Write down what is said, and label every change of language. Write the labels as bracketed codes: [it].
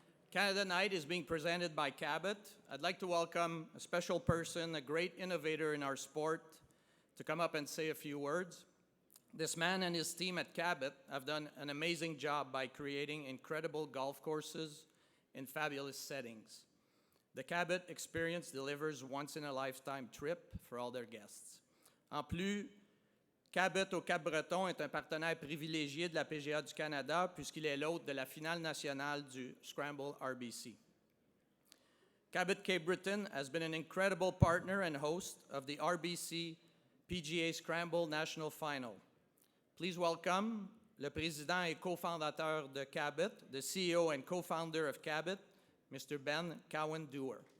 [en] Canada Night is being presented by Cabot. I'd like to welcome a special person, a great innovator in our sport, to come up and say a few words. This man and his team at Cabot have done an amazing job by creating incredible golf courses in fabulous settings. The Cabot experience delivers once-in-a-lifetime trip for all their guests. [fr] En plus, Cabot au Cap-Breton est un partenaire privilégié de la PGA du Canada puisqu'il est l'hôte de la finale nationale du Scramble RBC. [en] Cabot Cape Breton has been an incredible partner and host of the RBC PGA Scramble National Final. Please welcome [fr] le président et cofondateur de Cabot, [en] the CEO and co-founder of Cabot, Mr. Ben Cowan-Dewar.